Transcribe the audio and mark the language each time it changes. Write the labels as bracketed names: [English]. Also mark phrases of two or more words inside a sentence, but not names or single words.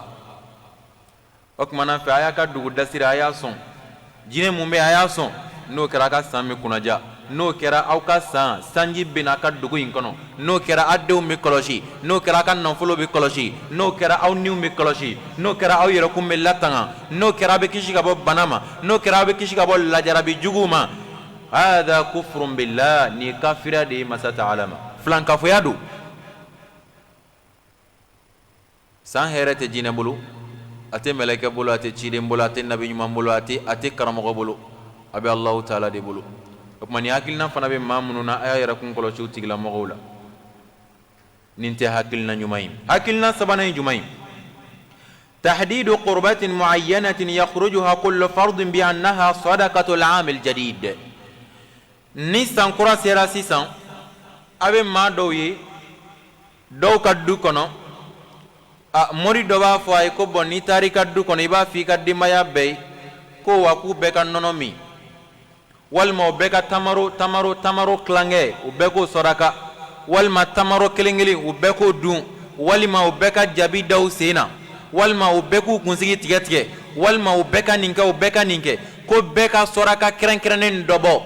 [Bambara] O kumana fɛ a y'a ka dugu dasiri a y'a sɔn, jinɛ mun bɛ a y'a sɔn, n'o kɛra a ka san bɛ kunnaja, n'o kɛra aw ka san sanji bɛ n'a ka dugu in kɔnɔ, n'o kɛra aw denw bɛ kɔlɔsi, n'o kɛra a ka nafolo bɛ kɔlɔsi, n'o kɛra aw niw bɛ kɔlɔsi, n'o kɛra aw yɛrɛkun bɛ latanga, n'o kɛra aw bɛ kisi ka bɔ bana ma, n'o kɛra aw bɛ kisi ka bɔ lajarabi juguw ma. [Arabic] هذا كفر بالله, [Bambara] ni kafiriya de ye masa Taala ma, filankafoya don. San hɛrɛ tɛ jinɛ bolo, a tɛ mɛlɛkɛ bolo, a tɛ ciden bolo, a tɛ nabi ɲuman bolo, a tɛ karamɔgɔ bolo, a bɛ Allahu taala de bolo. O kuma ni hakilina fana bɛ maa minnu na a y'a yɛrɛ kun kɔlɔsi o tigilamɔgɔw la, nin tɛ hakilina ɲuman ye. Hakilina sabanan ye jumɛn ye? [Arabic] تحديد قربة معينة يخرجها كل فرد بأنها صدقة العام الجديد. [Bambara] Ni sankura sera sisan a bɛ maa dɔw ye dɔw ka du kɔnɔ, mori dɔ b'a fɔ a ye ko bɔn n'i taara i ka du kɔnɔ i b'a fɔ i ka denbaya bɛɛ ye ko wa k'u bɛɛ ka nɔnɔ min, walima u bɛɛ ka tamaro tilankɛ u bɛɛ k'o saraka, walima tamaro kelen kelen u bɛɛ k'o dun, walima u bɛɛ ka jabi da u sen na, walima u bɛɛ k'u kunsigi tigɛ tigɛ, walima u bɛɛ ka nin kɛ u bɛɛ ka nin kɛ, ko bɛɛ ka saraka kɛrɛnkɛrɛnnen dɔ bɔ.